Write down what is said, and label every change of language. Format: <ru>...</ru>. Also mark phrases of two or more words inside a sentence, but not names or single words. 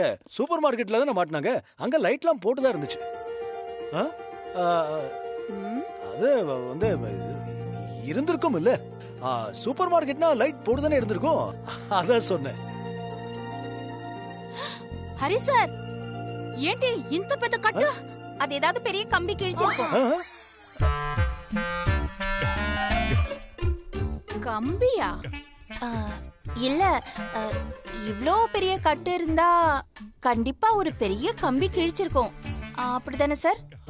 <ta>சூப்பர் மார்க்கெட்ல தானே மாட்டினாங்க. அங்க லைட்லாம் போட்டுதான் இருந்துச்சு. அது வந்து இருந்திருக்கும் இல்ல. சூப்பர் மார்க்கெட்னா லைட் போட்டுதானே இருந்திருக்கும், அதான் சொன்னேன். ஹரி சார்,</ta> <te>ఏంటి ఇంత పెద్ద కట్టు?</te> <ta>அது ஏதாவது பெரிய கம்பி கிழிச்சிருக்கும். கம்பியா? இல்ல, இவ்ளோ பெரிய கட்டு இருந்தா கண்டிப்பா ஒரு பெரிய கம்பி கிழிச்சிருக்கும். அப்படிதானே சார்?</ta>